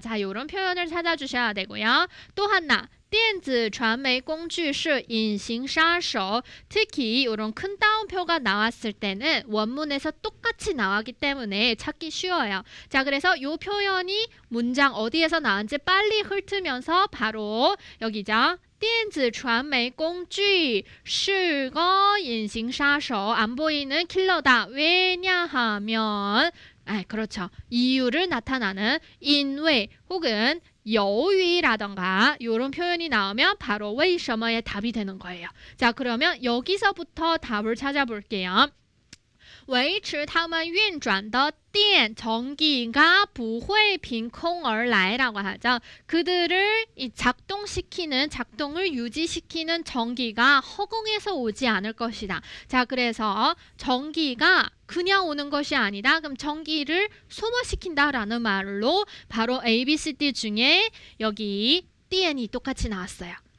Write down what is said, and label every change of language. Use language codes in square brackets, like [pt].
[ko] 자, 이런 표현을 찾아주셔야 되고요. 또 하나 [zh] 电子传媒工具是隐形杀手 [ko] 특히 이런 큰 따옴표가 나왔을 때는 원문에서 똑같이 나왔기 때문에 찾기 쉬워요. 자, 그래서 이 표현이 문장 어디에서 나왔는지 빨리 훑으면서 바로 여기죠. [zh] 电子传媒工具是个隐形杀手 [ko] 안 보이는 킬러다. 왜냐하면 그렇죠. 이유를 나타나는 因为 혹은 여위라던가 이런 표현이 나오면 바로 为什么의 답이 되는 거예요. 자, 그러면 여기서부터 답을 찾아볼게요. [zh] 维持他们运转的电 [ko] 전기가 [zh] 不会凭空而来라고 하죠. [ko] 그들을 작동시키는 작동을 유지시키는 전기가 허공에서 오지 않을 것이다. 자, 그래서 전기가 그냥 오는 것이 아니다. 그럼 전기를 소모시킨다라는 말로 바로 A, B, C, D 중에 여기 电이 똑같이 나왔어요.